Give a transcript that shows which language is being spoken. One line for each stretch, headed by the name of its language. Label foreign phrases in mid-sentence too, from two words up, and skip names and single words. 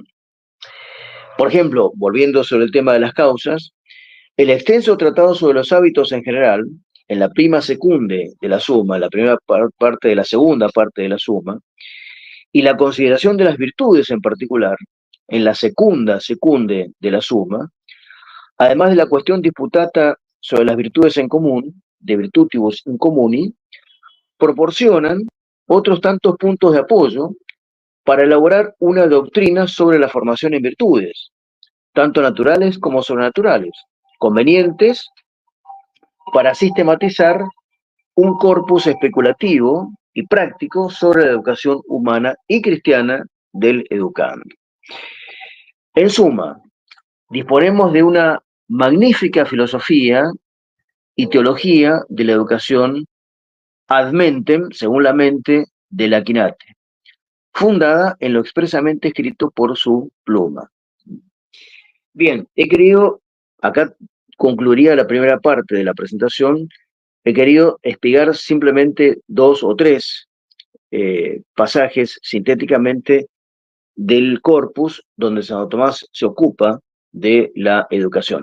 Spanish: Por ejemplo, volviendo sobre el tema de las causas, el extenso tratado sobre los hábitos en general, en la
Latin: prima secunde
Spanish: de la suma, la primera parte de la segunda parte de la suma, y la consideración de las virtudes en particular, en la segunda secunde de la suma, además de la cuestión disputata sobre las virtudes en común,
Latin: de virtutibus in communi,
Spanish: proporcionan otros tantos puntos de apoyo para elaborar una doctrina sobre la formación en virtudes, tanto naturales como sobrenaturales, convenientes para sistematizar un corpus especulativo y práctico sobre la educación humana y cristiana del educando. En suma, disponemos de una magnífica filosofía y teología de la educación
Latin: ad mentem,
Spanish: según la mente del Aquinate, fundada en lo expresamente escrito por su pluma. Bien, he querido, acá concluiría la primera parte de la presentación, he querido explicar simplemente 2 o 3 pasajes sintéticamente del corpus donde Santo Tomás se ocupa de la educación.